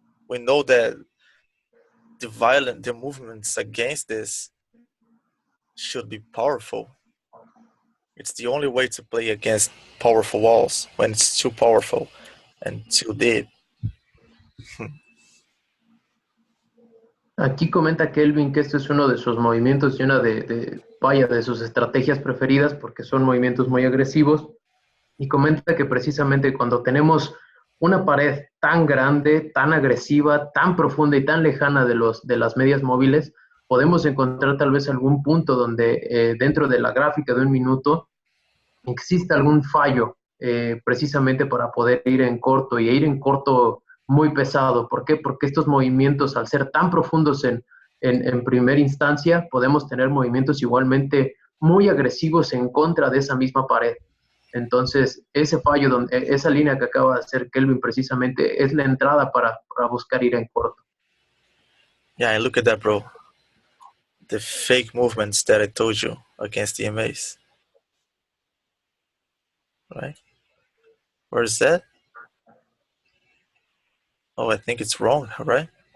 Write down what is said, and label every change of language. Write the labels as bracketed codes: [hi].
[en] We know that the movements against this should be powerful. It's the only way to play against powerful walls when it's too powerful and too deep. [es] Aquí comenta Kelvin que esto es uno de sus movimientos y una vaya, de sus estrategias preferidas porque son movimientos muy agresivos. Y comenta que precisamente cuando tenemos una pared tan grande, tan agresiva, tan profunda y tan lejana de las medias móviles, podemos encontrar tal vez algún punto donde dentro de la gráfica de un minuto existe algún fallo precisamente para poder ir en corto y ir en corto muy pesado. ¿Por qué? Porque estos movimientos, al ser tan profundos en primera instancia, podemos tener movimientos igualmente muy agresivos en contra de esa misma pared. Entonces, ese fallo, esa línea que acaba de hacer Kelvin precisamente es la entrada para buscar ir en corto. [en] Yeah, and look at that, bro. The fake movements that I told you against the MAs. Right? Where is that? Oh, I think it's wrong, right?